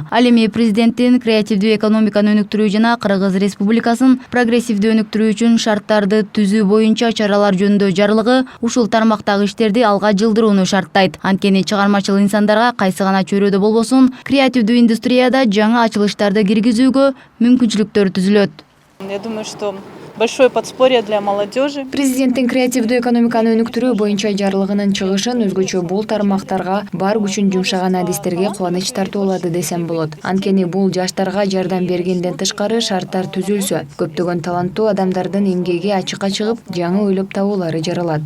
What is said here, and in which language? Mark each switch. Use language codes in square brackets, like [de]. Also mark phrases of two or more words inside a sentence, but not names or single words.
[ky] Ал эми президенттин креативдүү экономиканы өнүктүрүү жана Кыргыз Республикасын прогрессивдүү өнүктүрүү үчүн шарттарды түзүү боюнча чаралар жөнүндө жарлыгы ушул тармактагы иштерди алга жылдырууну шарттайт. Анткени чыгармачыл инсандарга кайсы гана чөйрөдө болбосун, креативдүү индустрияда жаңы ачылыштарды киргизүүгө мүмкүнчүлүктөр түзүлөт. [ru] Я думаю, что большое подспорье для молодежи. [ky] Президенттин креативдүү экономиканы өнүктүрүү боюнча жарлыгынын чыгышын өзгөчө бул тармактарга бар күчүн жумшаган адистерге кубаныч тартуулады десем болот. Анткени бул жаштарга жардам бергенден тышкары шарттар түзүлсө, көптөгөн таланттуу адамдардын эмгеги ачыкка чыгып, жаңы ойлоп табуулары жаралат.